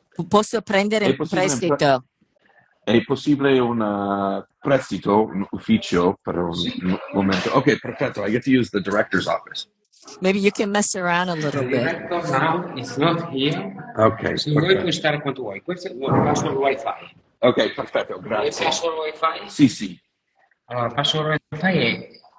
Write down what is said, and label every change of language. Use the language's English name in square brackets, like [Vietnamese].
[Italian] Posso prendere un prestito? È possibile un prestito, un ufficio per un momento? Okay, perfetto. [English] I get to use the director's office. Maybe you can mess around a little The bit. director now is not here. Ok. [Italian] Se vuoi puoi stare quanto vuoi. Questo è un password wifi. Ok, perfetto, grazie. Il password wifi? Sì. Allora, il password wifi è